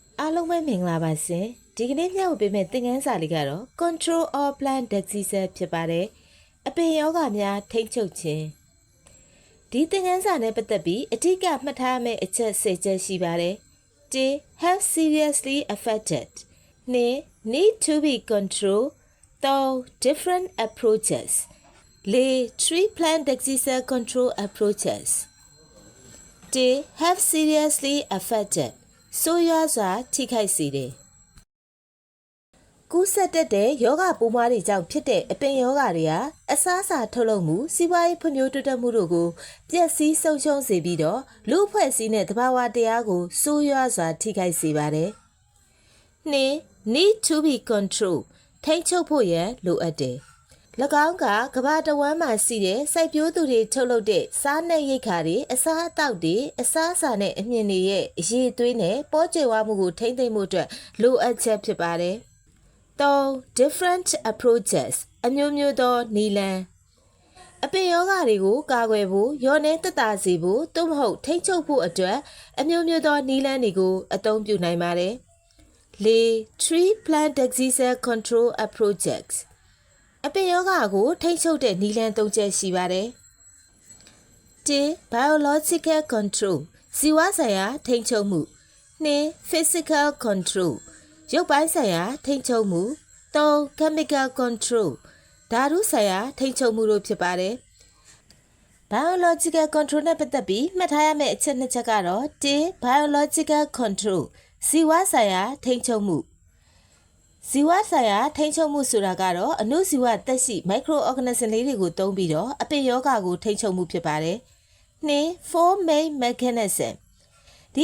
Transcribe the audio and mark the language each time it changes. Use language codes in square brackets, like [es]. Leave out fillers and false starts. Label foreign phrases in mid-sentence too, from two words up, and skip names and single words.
[my] အားလုံးပဲမင်္ဂလာပါရှင်ဒီကနေ့မျှဝေပေးမယ့်သင်ခန်းစာလေးကတော့ [en] Control or Plant Diseases [my] ဖြစ်ပါတယ်အပင်ရောဂါများထိန်းချုပ်ခြင်းဒီသင်ခန်းစာနဲ့ပတ်သက်ပြီးအဓိကမှတ်ထားမယ့်အချက်10ချက်ရှိပါတယ် [en] 1 have seriously affected 2 need to be controlled 3 different approaches 4 tree plant disease control approaches 1 have seriously affected [my] ဆိုးရွားစွာထိခိုက်စေတယ် ကူးစက်တဲ့ယောဂပိုးမွှားတွေကြောင့်ဖြစ်တဲ့အပင်ယောဂတွေဟာအစားအစာထုတ်လုပ်မှုစီးပွားရေးဖွံ့ဖြိုးတိုးတက်မှုတို့ကိုပျက်စီးဆုံးရှုံးစေပြီးတော့လူ့အဖွဲ့အစည်းနဲ့သဘာဝတရားကိုဆိုးရွားစွာ ထိခိုက်စေပါတယ်2 [en] need to be control [my] ထိန်းချုပ်ဖို့ရန်လိုအပ်တယ်၎င်းကကမ္ဘာတဝန်းမှာရှိတဲ့စိုက်ပျိုးသူတွေထုတ်လုပ် တဲ့စားနပ်ရိက္ခာတွေအစားအသောက်တွေအစားအစာနဲ့အမြင်တွေရဲ့အရည်အသွေးနဲ့ပေါ်ကျယ်ဝမှုကိုထိန်းသိမ်းမှုအတွက်လိုအပ်ချက်ဖြစ်ပါတယ်3 [en] different approaches [my] အမျိုးမျိုးသောနည်းလမ်းအပင်ယောဂတွေကိုကာကွယ်ဖို့ရောနှဲသက်သာစေဖို့သို့မဟုတ်ထိန်းချုပ်ဖို့အတွက်အမျိုးမျိုးသောနည်းလမ်းတွေကိုအသုံးပြုနိုင်ပါတယ်4 [en] tree plant disease control approaches [my] အပင်ယောဂကိုထိန်းချုပ်တဲ့နည်းလမ်း၃ချက်ရှိပါတယ် 1 [en] biological control [my] ဇီဝဆိုင်ရာထိန်းချုပ်မှု2 [en] physical control [my] ရုပ်ပိုင်းဆိုင်ရာထိန်းချုပ်မှု3 [en] chemical control [my] ဓာတုဆိုင်ရာထိန်းချုပ်မှုတို့ဖြစ်ပါတယ် [en] biological control [my] နဲ့ပတ်သက်ပြီးမှတ်ထားရမယ့်အချက်2ချက်ကတော့1 [en] biological control [my] ဇီဝဆိုင်ရာထိန်းချုပ်မှုဇီဝဆိုင်ရာထိန်းချုပ်မှုဆိုတာကတော့အနုဇီဝသက်ရှိ microorganism လေးတွေကိုသုံးပြီးတော့အပင်ယောဂကိုထိန်းချုပ်မှုဖြစ်ပါတယ်2 [en] four main mechanism [my] ဒီ